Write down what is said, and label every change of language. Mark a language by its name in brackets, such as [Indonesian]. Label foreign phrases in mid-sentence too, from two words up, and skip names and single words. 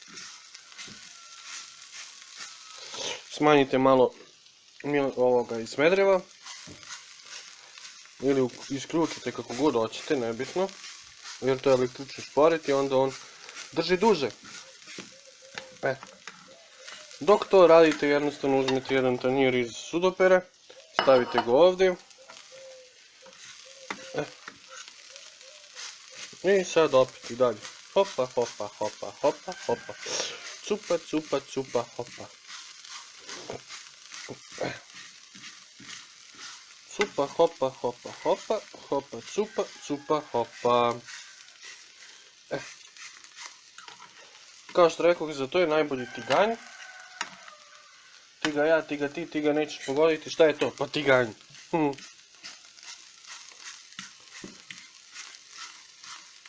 [Serbian] Smanjite malo ovoga iz Smedereva, ili isključite kako god hoćete, nebitno, jer to je električni šporet i onda on drži duže. Dok to radite, jednostavno uzmete jedan tanjir iz sudopere, stavite ga ovdje. I sad opet i dalje. Hopa, hopa, hopa, hopa, hopa. Cupa, cupa, cupa, hopa. Cupa, hopa, hopa, hopa, hopa, cupa, cupa, hopa. Kao što rekao, za to je najbolji tiganj. Ti ga ja, ti ga ti, ti ga nećeš pogoditi. Šta je to? Pa tiganj.